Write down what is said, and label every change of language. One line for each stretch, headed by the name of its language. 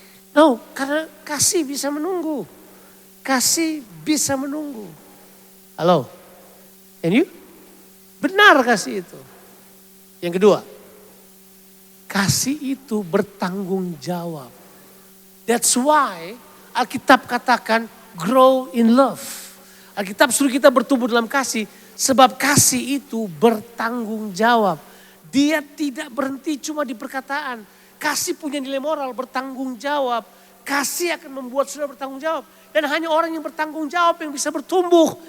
Indonesian: No, karena kasih bisa menunggu. Kasih bisa menunggu. Halo?
English: And you?
Indonesian: Benar kasih itu. Yang kedua, kasih itu bertanggung jawab.
English: That's why
Indonesian: Alkitab katakan
English: grow in love.
Indonesian: Alkitab suruh kita bertumbuh dalam kasih. Sebab kasih itu bertanggung jawab. Dia tidak berhenti cuma di perkataan. Kasih punya nilai moral, bertanggung jawab. Kasih akan membuat saudara bertanggung jawab. Dan hanya orang yang bertanggung jawab yang bisa bertumbuh.